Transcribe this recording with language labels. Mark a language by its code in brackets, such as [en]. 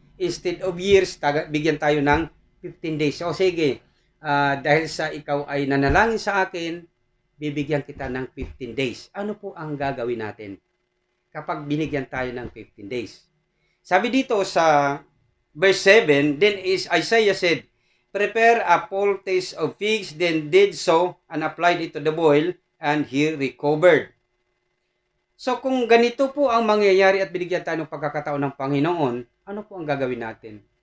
[en] Instead of years, [tl] bigyan tayo ng [en] 15 days. [tl] So sige, dahil sa ikaw ay nanalangin sa akin, bibigyan kita ng 15 days. Ano po ang gagawin natin kapag binigyan tayo ng 15 days? Sabi dito sa [en] verse 7, then Isaiah said, prepare a poultice of figs, then did so, and applied it to the boil, and he recovered. [tl] So kung ganito po ang mangyayari at binigyan tayo ng pagkakataon ng Panginoon, ano po ang gagawin natin?